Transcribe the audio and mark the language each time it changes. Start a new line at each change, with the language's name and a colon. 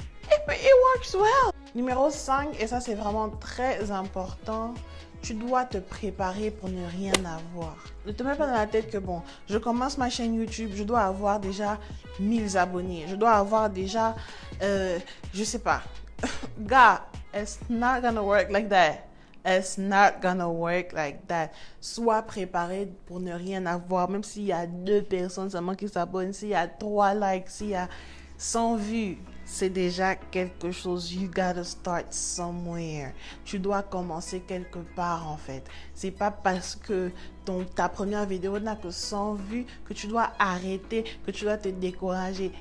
French: Et puis,
English: it works well.
French: Numéro 5, et ça c'est vraiment très important, tu dois te préparer pour ne rien avoir. Ne te mets pas dans la tête que bon, je commence ma chaîne YouTube, je dois avoir déjà 1000 abonnés. Je dois avoir déjà, je sais pas.
English: Gars, it's not gonna work like that. It's not gonna work like that.
French: Sois préparé pour ne rien avoir. Même s'il y a 2 personnes seulement qui s'abonnent, s'il y a 3 likes, s'il y a 100 vues, c'est déjà quelque chose.
English: You gotta start somewhere.
French: Tu dois commencer quelque part en fait. C'est pas parce que ta première vidéo n'a que 100 vues que tu dois arrêter, que tu dois te décourager.